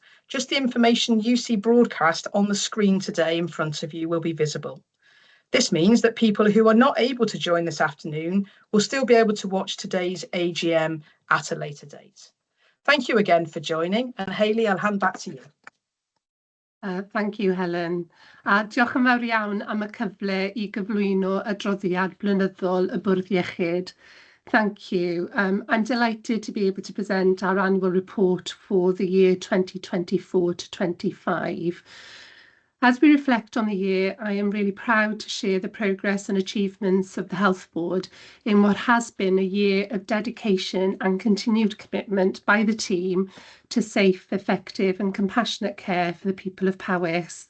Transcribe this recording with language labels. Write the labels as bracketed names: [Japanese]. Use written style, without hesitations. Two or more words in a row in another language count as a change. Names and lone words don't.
[English] Just the information you see broadcast on the screen today in front of you will be visible. This means that people who are not able to join this afternoon will still be able to watch today's AGM at a later date. Thank you again for joining, and Hayley, I'll hand back to you. Thank you, Helen. [Welsh] Diolch yn fawr iawn am y cyfle I gyflwyno adroddiad blynyddol y Bwrdd Iechyd. [English] Thank you. I'm delighted to be able to present our annual report for the year 2024 to 25. As we reflect on the year, I am really proud to share the progress and achievements of the Health Board in what has been a year of dedication and continued commitment by the team to safe, effective and compassionate care for the people of Powys.